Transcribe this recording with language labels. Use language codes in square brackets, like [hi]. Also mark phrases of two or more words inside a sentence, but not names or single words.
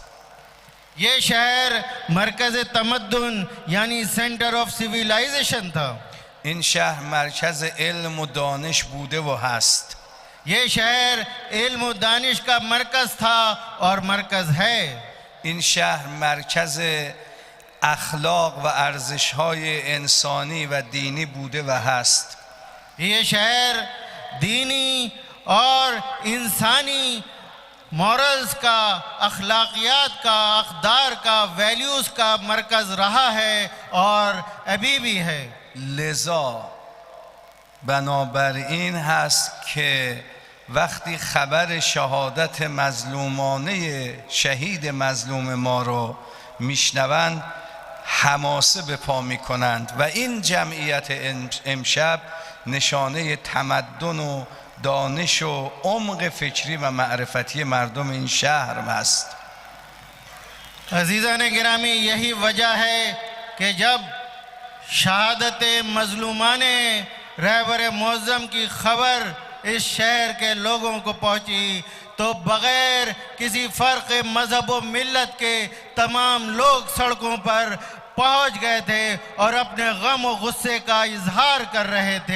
[ur] یہ شہر مرکز تمدن یعنی [en] centre of civilisation [ur] تھا. [fa] این شهر مرکز علم و دانش بوده و هست. [ur] یہ شہر علم اور دانش کا مرکز تھا اور مرکز ہے. [fa] این شهر مرکز اخلاق و ارزش‌های انسانی و دینی بوده و هست. [ur] یہ شہر دینی اور انسانی مورلز کا، اخلاقیات کا، اقدار کا، ویلیوز کا مرکز رہا ہے اور ابھی بھی ہے. [fa] لذا بنابراین هست که وقتی خبر شهادت مظلومانه شهید مظلوم ما رو میشنوند حماسه به پا میکنند و این جمعیت امشب نشانه تمدن و دانش و عمق فکری و معرفتی مردم این شهر است. [ur] عزیزان گرامی، یہی وجہ ہے کہ جب شہادت مظلومانہ رہبر معظم کی خبر اس شہر کے لوگوں کو پہنچی تو بغیر کسی فرق مذہب و ملت کے تمام لوگ سڑکوں پر پہنچ گئے تھے اور اپنے غم اور غصے کا اظہار کر رہے تھے.